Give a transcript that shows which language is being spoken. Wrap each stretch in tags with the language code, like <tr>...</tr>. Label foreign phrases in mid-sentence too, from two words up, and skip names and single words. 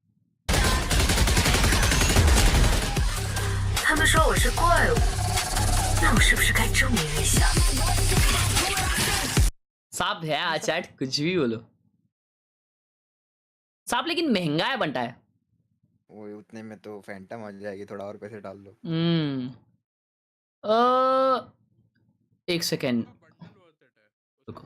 <zh>他们说我是怪物，那我是不是该证明一下？</zh> <hi>सांप है चैट, कुछ भी बोलो. सांप लेकिन महंगा है बनता है. वो उतने में तो फैंटम आ जाएगी, थोड़ा और पैसे डाल लो. एक सेकेंड रुको.</hi>